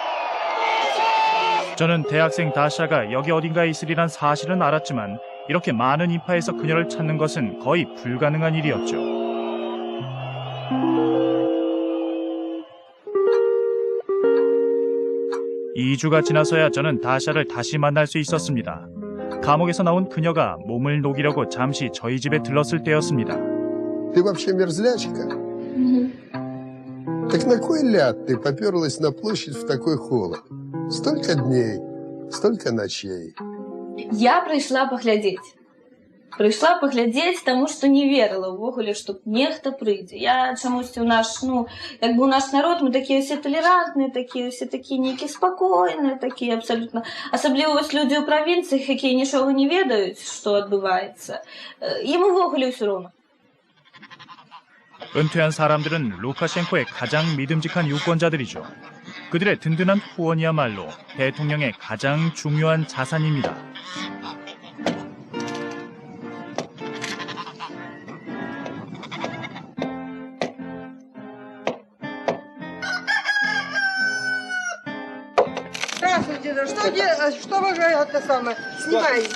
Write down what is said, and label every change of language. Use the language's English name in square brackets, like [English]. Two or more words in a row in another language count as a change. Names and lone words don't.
[Korean] 저는 대학생 다샤가 여기 어딘가에 있으리란 사실은 알았지만 이렇게 많은 인파에서 그녀를 찾는 것은 거의 불가능한 일이었죠. (2주가) 지나서야 저는 다샤를 다시 만날 수 있었습니다. 감옥에서 나온 그녀가 몸을 녹이려고 잠시 저희 집에 들렀을 때였습니다. [Russian] Так на кой ляд ты поперлась на площадь в такой холод? Столько дней, столько ночей. [Belarusian] Я прийшла поглядеть. Прийшла паглядзець, таму што не верыла ўвогуле, што нехта прыйдзе. Я чамусьці у наш народ, мы такія ўсе талерантныя, такія ўсе такія нейкія спакойныя, такія абсалютна. Асабліва вось людзі ў правінцыях, якія нічога не ведаюць, што адбываецца. Ім увогуле ўсё роўна. [Korean] 은퇴한 사람들은 루카셴코의 가장 믿음직한 유권자들이죠. 그들의 든든한 후원이야말로 대통령의 가장 중요한 자산입니다. [Russian] Здравствуйте, что вы это самое снимаете?